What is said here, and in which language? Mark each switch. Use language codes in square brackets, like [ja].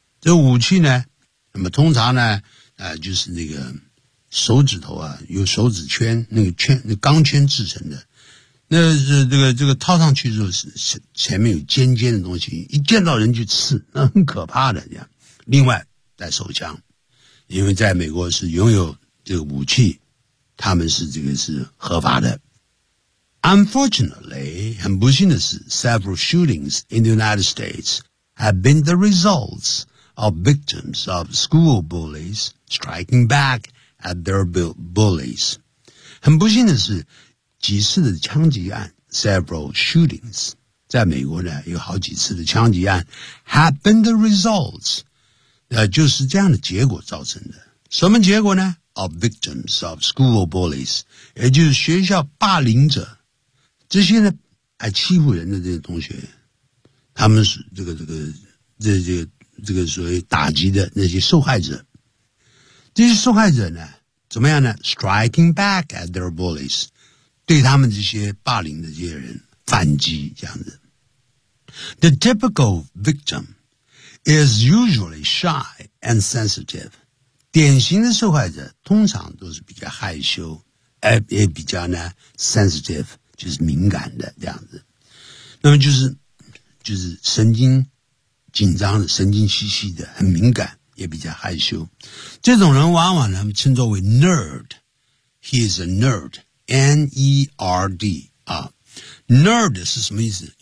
[zh] 这武器呢，那么通常呢就是那个手指头啊，有手指圈，那个圈，那钢圈制成的。那是这个套上去之后，前面有尖尖的东西，一见到人就刺，那很可怕的。这样，另外带手枪，因为在美国是拥有这个武器，他们是这个是合法的。 [en] Unfortunately, [zh] 很不幸的是 [en] several shootings in the United States have been the results of victims of school bullies striking back at their bullies. [zh] 很不幸的是几次的枪击案 [en] several shootings, [zh] 在美国呢有好几次的枪击案 [en] have been the results, [zh] 就是这样的结果造成的。什么结果呢 [en] of victims of school bullies, [zh] 也就是学校霸凌者。这些呢还欺负人的这些同学，他们是这个所谓打击的那些受害者。这些受害者呢怎么样呢 ? [en] striking back at their bullies, [zh] 对他们这些霸凌的这些人反击这样子。 [en] The typical victim is usually shy and sensitive. [zh] 典型的受害者通常都是比较害羞也比较呢 sensitive,就是敏感的这样子，那么就是神经紧张的，神经兮兮的，很敏感，也比较害羞。这种人往往他们称作为 nerd， [en] he is a nerd， [zh] N-E-R-D 啊， nerd 是什么意思？